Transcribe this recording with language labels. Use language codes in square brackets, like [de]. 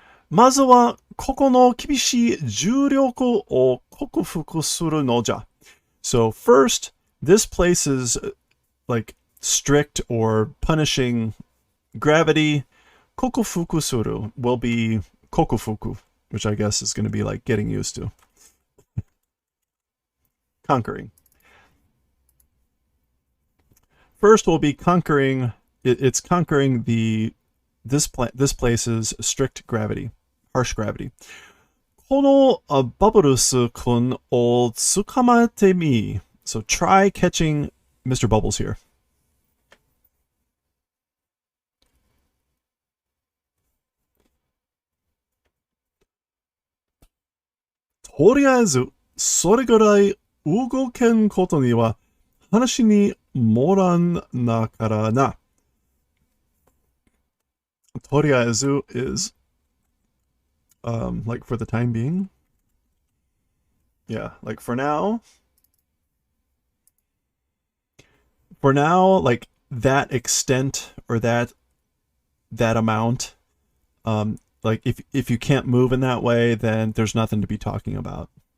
[ja] まずは、ここの厳しい重力を克服するのじゃ. [en] So first, this place is like strict or punishing gravity. Kokufuku suru will be kokufuku, which I guess is going to be like getting used to. Conquering. First will be conquering. It's conquering this place's strict gravity, harsh gravity. [ja] このバブルス君を捕まえてみ. [en] So try catching Mr. Bubbles here. [ja] とりあえず、それぐらい動けんことには話にもらんなからな. [en] とりあえず is like for the time being. Yeah, like for now. For now, like that extent or that amount, like if you can't move in that way, then there's nothing to be talking about.